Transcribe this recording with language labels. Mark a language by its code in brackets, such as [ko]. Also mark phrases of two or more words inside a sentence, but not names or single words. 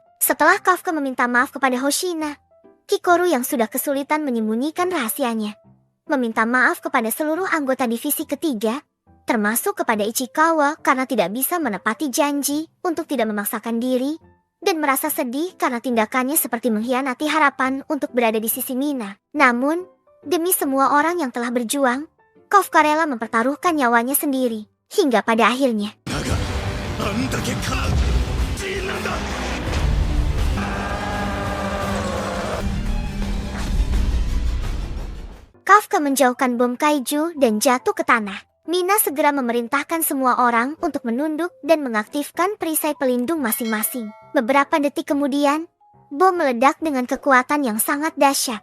[id] Setelah Kafka meminta maaf kepada Hoshina, Kikoru yang sudah kesulitan menyembunyikan rahasianya meminta maaf kepada seluruh anggota divisi ketiga, termasuk kepada Ichikawa karena tidak bisa menepati janji untuk tidak memaksakan diri, dan merasa sedih karena tindakannya seperti mengkhianati harapan untuk berada di sisi Mina. Namun, Demi semua orang yang telah berjuang, Kafka rela mempertaruhkan nyawanya sendiri, hingga pada akhirnya. [ja] あんだけかなんだ [id] Kafka menjauhkan bom kaiju dan jatuh ke tanah. Mina segera memerintahkan semua orang untuk menunduk dan mengaktifkan perisai pelindung masing-masing. Beberapa detik kemudian, bom meledak dengan kekuatan yang sangat dahsyat.